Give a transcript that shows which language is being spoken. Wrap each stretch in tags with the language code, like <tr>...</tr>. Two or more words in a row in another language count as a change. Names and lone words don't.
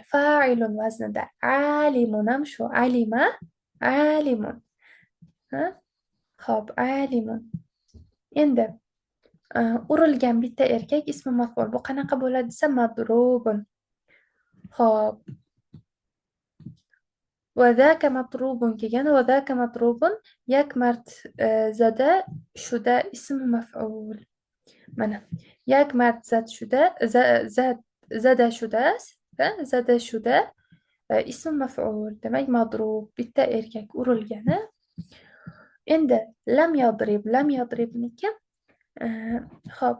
<uz>Fa'ilun vaznida. Alimun ham shu. Alima, alimun. Xo'p, alimun. Endi urilgan bitta erkak</uz> <ar>اسم مفعول.</ar> <uz>Bu qanaqa bo'ladi desa, madrubun. Xo'p.</uz> <ar>وذاك مطروب kelgan. وذاك مطروب</ar> <fa>یک مرد زده شده</fa> <ar>اسم مفعول.</ar> <fa>Mana یک مرد زد شده زده شده</fa> <ar>اسم مفعول.</ar> <uz>Demak, madrub bitta erkak urilgani. Endi</uz> <ar>لم يضرب</ar> <uz>xo'p.</uz>